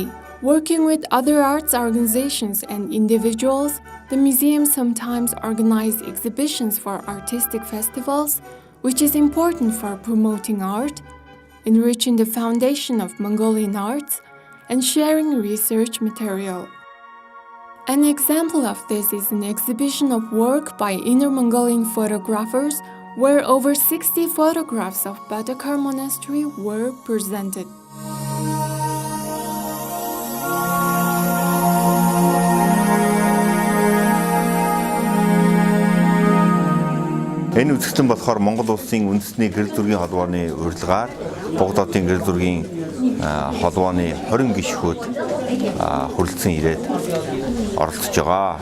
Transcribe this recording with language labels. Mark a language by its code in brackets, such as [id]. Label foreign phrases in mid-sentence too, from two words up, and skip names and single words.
[en] Working with other arts organizations and individuals, the museum sometimes organizes exhibitions for artistic festivals, which is important for promoting art, enriching the foundation of Mongolian arts, and sharing research material. An example of this is an exhibition of work by Inner Mongolian photographers where over 60 photographs of Badakar Monastery were presented. [mn] Энэ үзэгдэл болохоор Монгол улсын үндэсний гэрэл зургийн холбооны урилгаар Богд хотын гэрэл зургийн холбооны 20 гишгүүд хүрэлцэн ирээд оролцож байгаа.